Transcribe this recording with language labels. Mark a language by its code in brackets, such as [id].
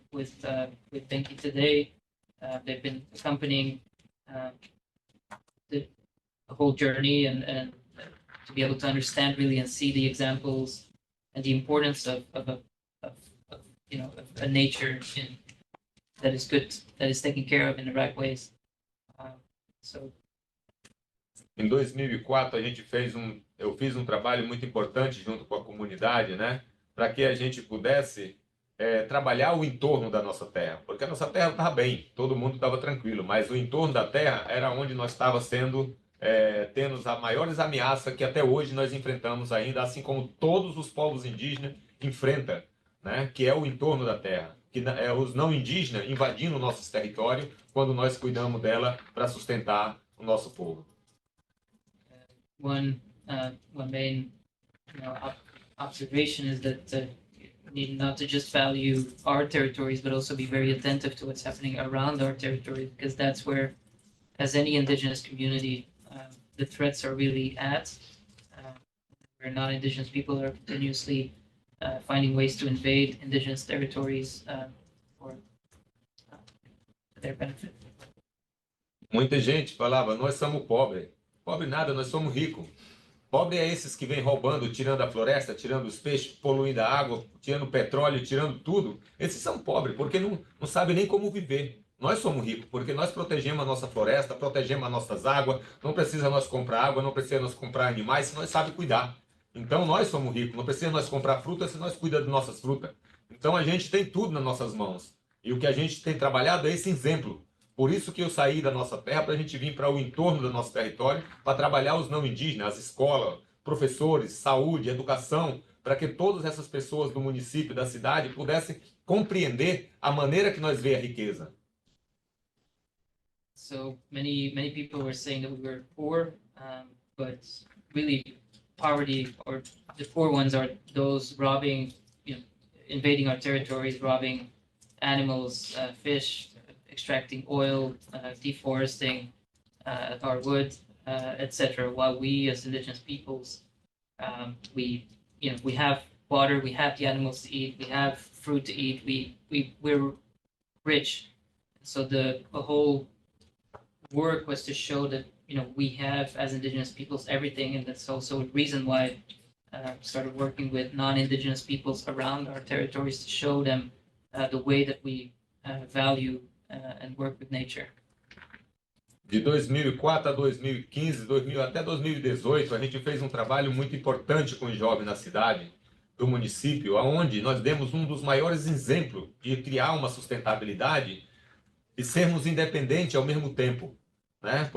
[en] with Benki today. They've been accompanying the whole journey and to be able to understand really and see the examples and the importance of a nature that is good, that is taken care of in the right ways. So [pt] Em 2004, eu fiz um trabalho muito importante junto com a comunidade, né? Para que a gente pudesse trabalhar o entorno da nossa terra. Porque a nossa terra estava bem, todo mundo estava tranquilo, mas o entorno da terra era onde nós estávamos tendo as maiores ameaças que até hoje nós enfrentamos ainda, assim como todos os povos indígenas enfrentam, né? Que é o entorno da terra. Que é os não indígenas invadindo nossos territórios quando nós cuidamos dela para sustentar o nosso povo. [en] one main observation is that we need not to just value our territories, but also be very attentive to what's happening around our territory, because that's where, as any indigenous community, the threats are really at. Where non-indigenous people are continuously finding ways to invade indigenous territories for their benefit. [pt] Muita gente falava, nós somos pobres. Pobre nada, nós somos ricos. Pobre é esses que vêm roubando, tirando a floresta, tirando os peixes, poluindo a água, tirando o petróleo, tirando tudo. Esses são pobres, porque não sabem nem como viver. Nós somos ricos, porque nós protegemos a nossa floresta, protegemos as nossas águas, não precisa nós comprar água, não precisa nós comprar animais, se nós sabemos cuidar. Então nós somos ricos, não precisa nós comprar frutas se nós cuidamos de nossas frutas. Então a gente tem tudo nas nossas mãos. E o que a gente tem trabalhado é esse exemplo. Por isso que eu saí da nossa terra para a gente vir para o entorno do nosso território para trabalhar os não indígenas, as escolas, professores, saúde, educação, para que todas essas pessoas do município, da cidade, pudessem compreender a maneira que nós vemos a riqueza. [en] So many people were saying that we were poor, but really poverty, or the poor ones, are those robbing, invading our territories, robbing animals, fish, extracting oil, deforesting our wood, etc. While we, as indigenous peoples, we have water, we have the animals to eat, we have fruit to eat, we're rich. So the whole work was to show that we have, as indigenous peoples, everything, and that's also a reason why I started working with non-indigenous peoples around our territories to show them the way that we value and work with nature. [pt] De 2004 a 2015, até 2018, a gente fez um trabalho muito importante com os jovens na cidade, do município, onde nós demos um dos maiores exemplos de criar uma sustentabilidade e sermos independentes ao mesmo tempo, né?